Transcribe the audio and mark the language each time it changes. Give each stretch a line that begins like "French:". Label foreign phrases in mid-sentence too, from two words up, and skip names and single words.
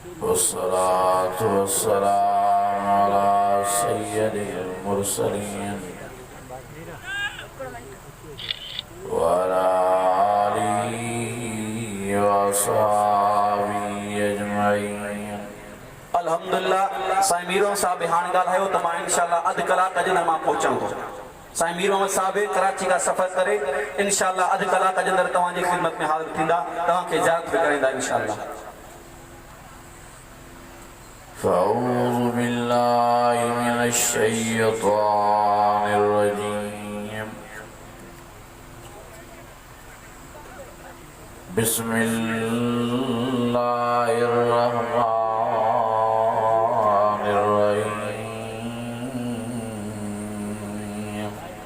Arabic: والصلاة والسلام على سيد المرسلين وعلى آله وصحبه أجمعين.
Sindhi: الحمدلله سائين مير محمد صاحب هاڻي ڳالهايو ته مان انشاءالله اڌ ڪلاڪ جي اندر مان پهچان ٿو. سائين مير محمد صاحب ڪراچي ڪا سفر ڪري انشاءالله اڌ ڪلاڪ جي اندر توهانجي خدمت ۾ حاضر ٿيندا، توهانکي اجازت به ڪرائيندا انشاءالله.
Arabic: فأعوذ بالله من الشيطان الرجيم. بسم الله الرحمن الرحيم.